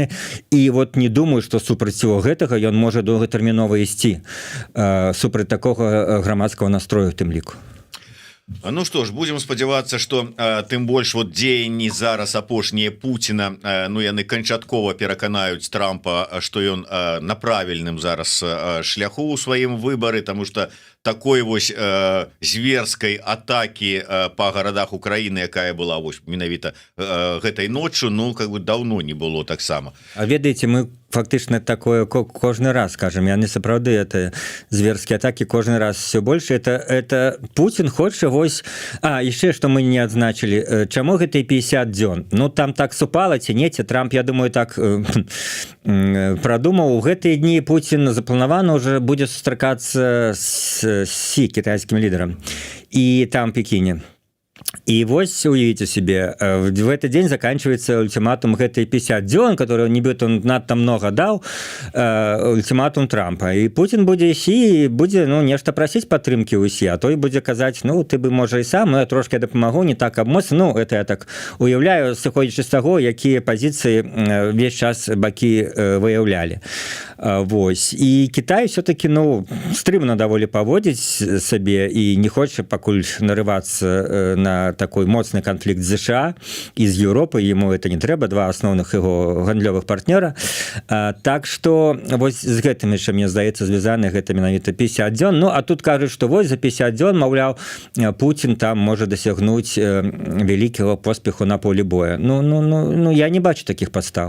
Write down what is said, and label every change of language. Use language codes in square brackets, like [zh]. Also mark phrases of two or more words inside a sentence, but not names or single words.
[be] І вот не думаю, што супраць всего гэтага ён можа доўгатэрмінова ісці супраць такога грамадскага настрою в тым ліку. [ru] Ну что ж, будем [be] спадзявацца, что тым больш вот дзеянні зараз апошнія Пуціна, ну яны канчаткова пераканаюць Трампа, што ён на правільным зараз шляху ў сваім выбары, [ru] тому что такой [be] вось зверскай атаки па гарадах Украіны, якая была вось менавіта гэтай ноччу, [ru] ну как бы давно не было [be] таксама. А ведаеце, мы фактычна такое кожны раз скажем, яны сапраўды это зверскія атаки кожны раз [ru] все больше. [be] Это Путін хоча вось, яшчэ што мы не адзначылі, чаму гэтай 50 дзён? Ну там так супала ці не, ці Трамп, я думаю, так прадумаў. У гэтыя дні Путін запланавана уже будзе сустракацца з Сі, кітайскім лідарам, і там Пекіне. И вось уявіце себе, [ru] в этот день заканчивается ультиматум [be] гэтай 50 дзён, который нібыта надта много даў, ультиматум Трампа, і Путин будзе ісці і будзе нешта прасіць падтрымкі ўсе, а той будзе казаць, ты бы можа і сам, я трошки дапамагу, не так абмоцна, это я так уяўляю, сыходзячы з таго, якія пазіцыі весь час бакі выяўлялі. Вось. І Кітай все-таки стрымна даволі паводзіць сабе і не хоча пакуль нарывацца на такой моцны канфлікт з США і з Еўропы, [ru] ему это [be] не трэба, два асноўных яго гандлёвых партнёра. Так што вось з гэтым яшчэ, мне здаецца, звязаны гэта менавіта 50 дзён. А тут кажуць, што вось за 50 дзён, маўляў, Путін там можа дасягнуць вялікага поспеху на полі боя. Я не бачу такіх падстаў.